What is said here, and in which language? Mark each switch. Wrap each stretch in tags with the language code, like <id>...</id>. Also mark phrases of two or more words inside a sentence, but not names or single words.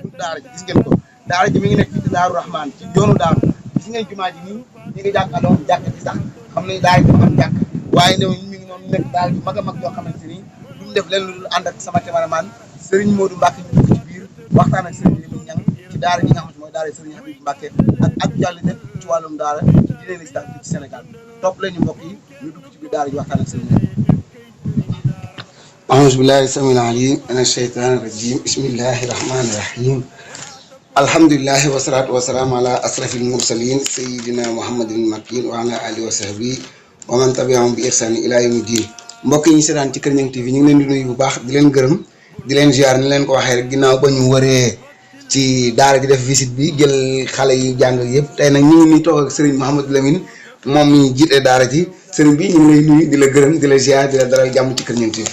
<wo>buntu daara ji gis ngeen ko daara ji mi ngi nekk fii ci Daaru Rahman ci yoonu daaru gis ngeen jumaa ji nii ñi ngi jàkkaarloo jàkk ci sax xam ne daara ji dafa am jàkk waaye ne mi ngi noonu nekk daara ji mag a mag yoo xamante ni duñ def leen lu dul ànd ak sama cameraman Serigne Modou Mbacké ñu dugg ci biir waxtaan ak Serigne Lamine Niang ci daara ji nga xamante mooy daara Serigne Abibou Mbacké ak actualité ci wàllum daara ci diine l'islam fii ci Sénégal topp leen ñu mbokk yi ñu dugg ci biir daara ji waxtaan ak Serigne</wo> <ar>أعوذ بالله السميع العليم من الشيطان الرجيم بسم الله الرحمن الرحيم الحمد لله والصلاة والسلام على أشرف المرسلين سيدنا محمد المكين وعلى آله وصحبه ومن تبعهم بإحسان إلى يوم الدين</ar> <wo>mbokk yi ñu seetaan ci Kër Ñang TV ñu ngi leen di nuyu bu baax di leen gërëm di leen ziar ni leen ko waxee rek ginnaaw ba ñu waree ci daara ji def visite bi jël xale yi jàng yëpp tey nag ñu ngi nii toog ak Serigne Mouhamadou Lamine moom mi jiite daara ji Serigne bi ñu ngi lay nuyu di la gërëm di la ziar di la dalal jàmm ci Kër Ñang TV.</wo>